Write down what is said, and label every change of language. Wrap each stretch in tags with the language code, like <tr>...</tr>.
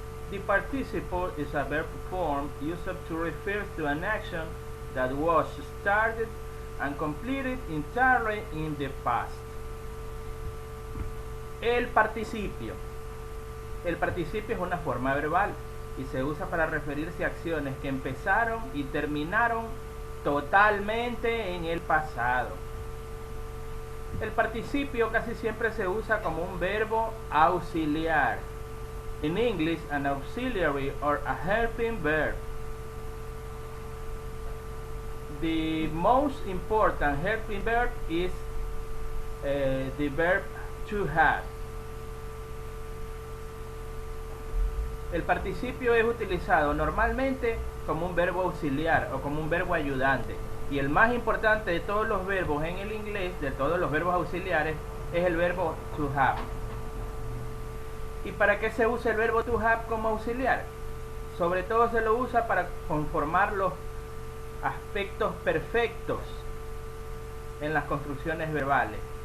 <en>The participle is a verb form used to refer to an action that was started and completed entirely in the past.</en> <es>El participio. El participio es una forma verbal y se usa para referirse a acciones que empezaron y terminaron totalmente en el pasado. El participio casi siempre se usa como un verbo auxiliar.</es> <en>In English, an auxiliary or a helping verb. The most important helping verb is the verb to have.</en> <es>El participio es utilizado normalmente como un verbo auxiliar o como un verbo ayudante. Y el más importante de todos los verbos en el inglés, de todos los verbos auxiliares, es el verbo to have. ¿Y para qué se usa el verbo to have como auxiliar? Sobre todo se lo usa para conformar los aspectos perfectos en las construcciones verbales.</es>